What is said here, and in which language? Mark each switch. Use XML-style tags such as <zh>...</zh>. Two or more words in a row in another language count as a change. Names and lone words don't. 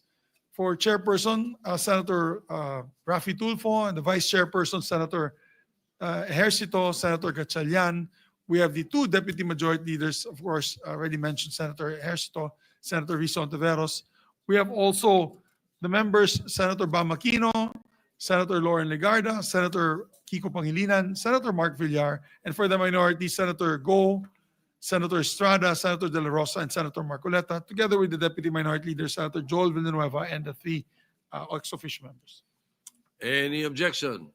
<en>For chairperson, Senator Rafi Tulfo, and the vice chairperson, Senator Ejercito, Senator Gatchalian. We have the 2 deputy majority leaders, of course, already mentioned, Senator Ejercito, Senator Risa Ontiveros. We have also the members, Senator Bam Aquino, Senator Lauren Legarda, Senator Kiko Pangilinan, Senator Mark Villar, and for the minority, Senator Go, Senator Estrada, Senator De La Rosa, and Senator Marcoleta, together with the Deputy Minority Leader, Senator Joel Villanueva, and the 3 ex-official members. Any objection?</en>